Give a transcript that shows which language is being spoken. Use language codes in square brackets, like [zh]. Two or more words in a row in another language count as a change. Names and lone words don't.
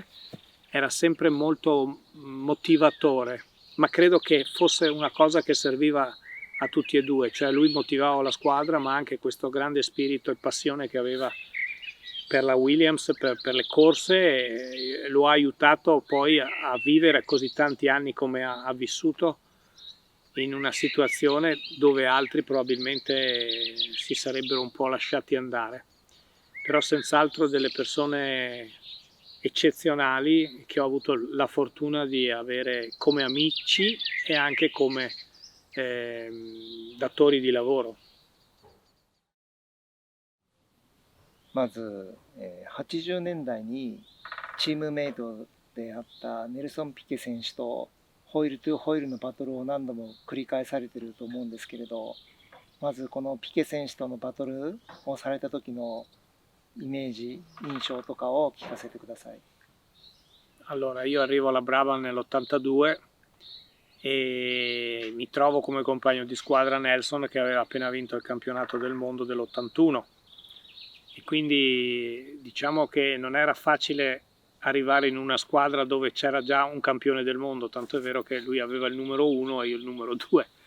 [it] era sempre molto motivatore, ma credo che fosse una cosa che serviva a tutti e due, cioè lui motivava la squadra, ma anche questo grande spirito e passione che aveva per la Williams, per le corse, lo ha aiutato poi a vivere così tanti anni come ha vissuto, in una situazione dove altri probabilmente si sarebbero un po' lasciati andare. Però senz'altro delle persone eccezionali che ho avuto la fortuna di avere come amici e anche come datori di lavoro. [ja] まず、80年代にチームメイトであったネルソン・ピケ選手とホイールトゥホイールのバトルを何度も繰り返されていると思うんですけれど、まずこのピケ選手とのバトルをされた時のイメージ、印象とかを聞かせてください。 [it] Allora, io arrivo alla Brava nell'82 e mi trovo come compagno di squadra Nelson, che aveva appena vinto il campionato del mondo dell'81, e quindi diciamo che non era facile arrivare in una squadra dove c'era già un campione del mondo, tanto è vero che lui aveva il numero 1 e io il numero 2.